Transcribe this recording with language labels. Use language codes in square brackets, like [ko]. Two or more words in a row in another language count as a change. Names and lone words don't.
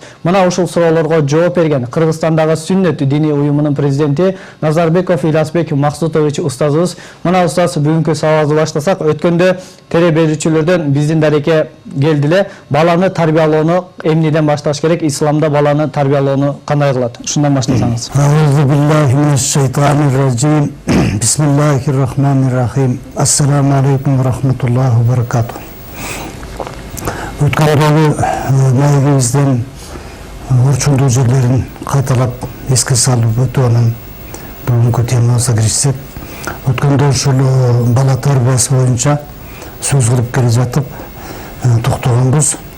[ky] Мына ушул суроолорго жооп берген Кыргызстандагы Сүннөт диний уюмунун президенти Назарбеков Иласбек Максутович устазыбыз. Мына устаз бүгүнкү сабагыбызды баштасак, өткөндө теле берүүчүлөрдөн биздин дарекке келдиле. Баланы тарбиялоону эмнеден башташ керек? Исламда баланы тарбиялоону кандай кылат? Ушундан баштасаңыз. [ar] أعوذ بالله من الشيطان الرجيم. بسم الله الرحمن الرحيم. السلام عليكم ورحمة الله وبركاته. [ky] Өткөндөгү маегибизден орчундуу жерлерин кайталап эске салып өтүп анан бүгүнкү темабызга киришсек, өткөндө ушул бала тарбиясы боюнча сөз кылып келе жатып токтогонбуз.